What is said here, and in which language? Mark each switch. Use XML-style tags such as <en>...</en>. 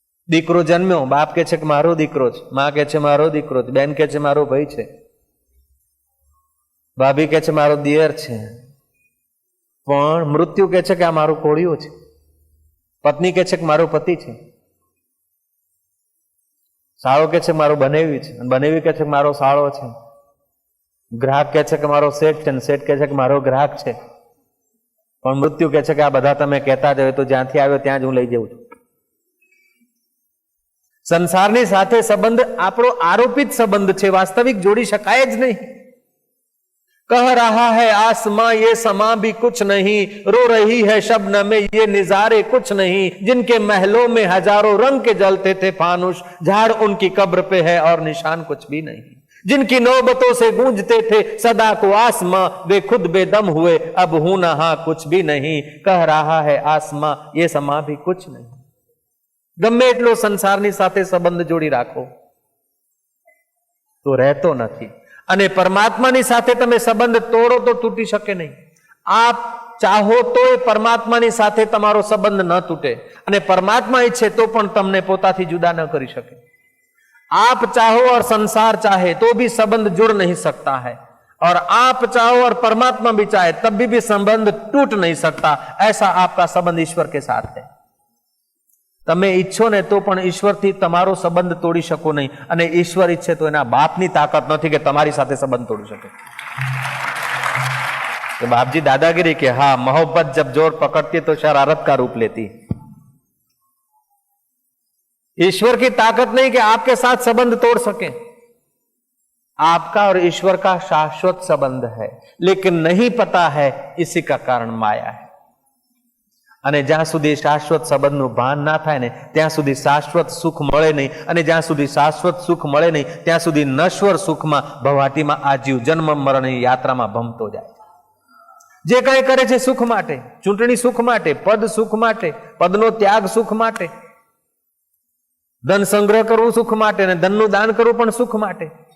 <gu>દીકરો જન્મ્યો, બાપ કે છે કે મારો દીકરો છે, માં કે છે મારો દીકરો છે, બેન કે છે મારો ભાઈ છે, ભાભી કે છે મારો દિયર છે, પણ મૃત્યુ કે છે કે આ મારું કોળિયું છે, પત્ની કે છે કે મારો પતિ છે, સાળો કે છે મારો બનેવી છે, બનેવી કે છે કે મારો સાળો છે, ગ્રાહક કે છે કે મારો શેઠ છે, શેઠ કે છે કે મારો ગ્રાહક છે, પણ મૃત્યુ કે છે કે આ બધા તમે કહેતા જ હોય તો જ્યાંથી આવ્યો ત્યાં જ હું લઈ જઉં છું. સંસારની સાથે સંબંધ આપણો આરોપિત સંબંધ છે, વાસ્તવિક જોડી શકાય જ નહીં.</gu> <hi>કહ રહા है आसमां ये समा भी कुछ नहीं, रो रही है शबनम में ये निजारे कुछ नहीं, जिनके महलों में हजारों रंग के जलते थे फानुष, झाड़ उनकी कब्र पे है और निशान कुछ भी नहीं, जिनकी नौबतों से गूंजते थे सदा को आसमां, वे खुद बेदम हुए अब हूं नहा कुछ भी नहीं, कह रहा है आसमां ये समा भी कुछ नहीं.</hi> <gu>ગમે એટલો સંસારની સાથે સંબંધ જોડી રાખો તો રહેતો નથી, અને પરમાત્માની સાથે તમે સંબંધ તોડો તો તૂટી શકે નહીં. આપ ચાહો તો પરમાત્માની સાથે તમારો સંબંધ ન તૂટે, અને પરમાત્મા ઈચ્છે તો પણ તમને પોતાથી જુદા ન કરી શકે.</gu> <hi>आप चाहो और संसार चाहे तो भी संबंध जुड़ नहीं सकता है, और आप चाहो और परमात्मा भी चाहे तब भी संबंध टूट नहीं सकता. ऐसा आपका संबंध ईश्वर के साथ है.</hi> <gu>તમે ઈચ્છો ને તો પણ ઈશ્વરથી તમારો સંબંધ તોડી શકો નહીં, અને ઈશ્વર ઈચ્છે તો એના બાપની તાકાત નથી કે તમારી સાથે સંબંધ તોડી શકે.</gu> <hi>तो बापजी दादागिरी के हाँ, मोहब्बत जब जोर पकड़ती तो शरारत का रूप लेती. ईश्वर की ताकत नहीं कि आपके साथ संबंध तोड़ सके. आपका और ईश्वर का शाश्वत संबंध है, लेकिन नहीं पता है, इसी का कारण माया है.</hi> <gu>અને જ્યાં સુધી શાશ્વત સંબંધનું ભાન ના થાય ને ત્યાં સુધી શાશ્વત સુખ મળે નહીં, અને જ્યાં સુધી શાશ્વત સુખ મળે નહીં ત્યાં સુધી નશ્વર સુખમાં ભવાટીમાં આજીવ જન્મ મરણની યાત્રામાં ભમતો જાય. જે કંઈ કરે છે સુખ માટે, ચૂંટણી સુખ માટે, પદ સુખ માટે, પદનો ત્યાગ સુખ માટે, ધન સંગ્રહ કરવું સુખ માટે, અને ધનનું દાન કરવું પણ સુખ માટે.</gu>